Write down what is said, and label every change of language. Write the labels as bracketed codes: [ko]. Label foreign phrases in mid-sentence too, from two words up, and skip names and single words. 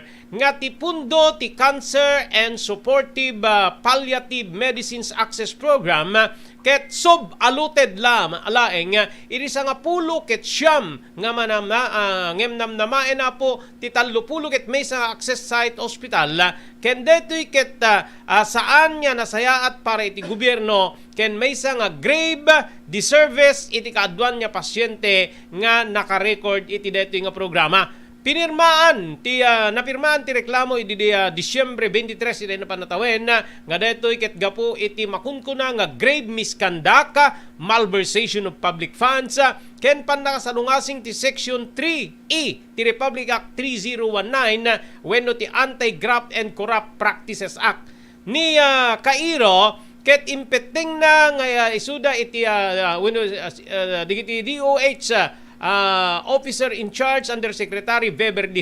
[ilo] nga ti pundo ti Cancer and Supportive Palliative Medicines Access Program ket sub-allotted laeng iti nga pulo ket siyam nga ngamnamnamaen na po ti 30 ket maysa access site hospital ken detoy ket saan nga nasayaat para iti gobyerno ken maysa nga [en] grave disservice [ilo] iti kaadwan nga pasyente nga naka-record iti detoy nga programa. Napirmaan ti reklamo iti Disyembre 23 iti napanatawen nga detoy ket gapu iti makunkuna nga [en] grave misconduct, malversation of public funds [ilo] ken nakasalungasing ti Section 3E ti Republic Act 3019 wenno ti Anti-Graft and Corrupt Practices Act. Ni Cairo ket impeteng na nga isuda iti digiti DOH [en] Officer in Charge [ilo] Undersecretary Beverly